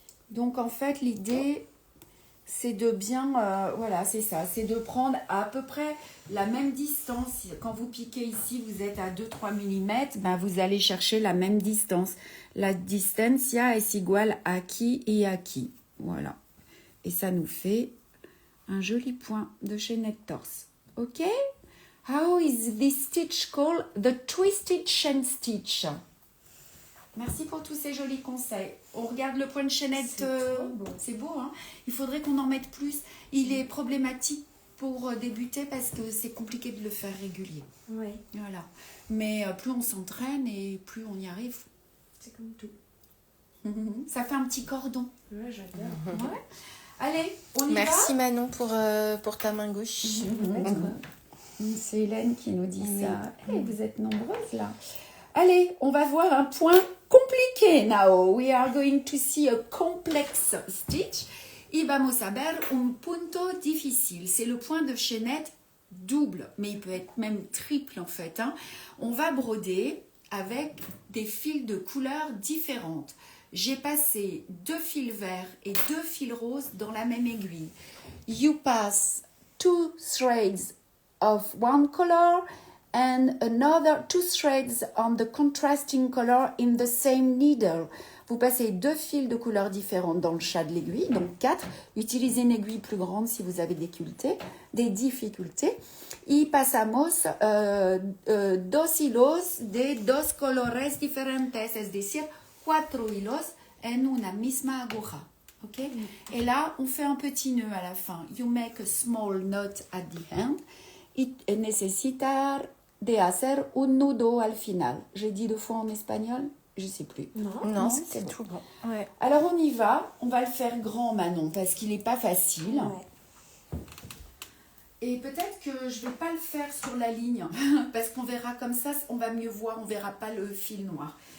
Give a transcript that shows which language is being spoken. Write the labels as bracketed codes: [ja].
[fr] Donc en fait, l'idée, c'est de bien, voilà, c'est ça, c'est de prendre à peu près la même distance. Quand vous piquez ici, vous êtes à 2-3 mm, ben vous allez chercher la même distance. [es] La distancia [fr] est égale à qui et à qui. [es] Voilà. [fr] Et ça nous fait un joli point de chaînette torse. Ok? [en] How is this stitch called? The twisted chain stitch. [fr] Merci pour tous ces jolis conseils. On regarde le point de chaînette. C'est beau, hein? Il faudrait qu'on en mette plus. Il est problématique pour débuter parce que c'est compliqué de le faire régulier. Oui. Voilà. Mais plus on s'entraîne et plus on y arrive. C'est comme tout. Ça fait un petit cordon. Ouais, j'adore. Ouais. Allez, on y Merci Manon pour ta main gauche. va. C'est Hélène qui nous dit ça. Hey, vous êtes nombreuses là. Allez, on va voir un point compliqué now. [en] We are going to see a complex stitch. [es] Y vamos a ver un punto difícil. [fr] C'est le point de chaînette double, mais il peut être même triple en fait. Hein. On va broder avec des fils de couleurs différentes. J'ai passé 2 fils verts et 2 fils roses dans la même aiguille. [en] You pass 2 threads of one color and another 2 threads on the contrasting color in the same needle. [fr] Vous passez 2 fils de couleurs différentes dans le chat de l'aiguille, donc 4. Utilisez une aiguille plus grande si vous avez des difficultés. [es] Y pasamos 2 hilos de 2 colores diferentes, es decir, 4 hilos en una misma aguja. Okay? [fr] Et là, on fait un petit nœud à la fin. [en] You make a small knot at the end. [es] Y necesitar de hacer un nudo al final. [fr] J'ai dit 2 fois en espagnol? Je ne sais plus. Non, c'était tout bon. Ouais. Alors on y va. On va le faire grand, Manon, parce qu'il n'est pas facile. Ouais. Et peut-être que je ne vais pas le faire sur la ligne, parce qu'on verra comme ça, on va mieux voir, on ne verra pas le fil noir.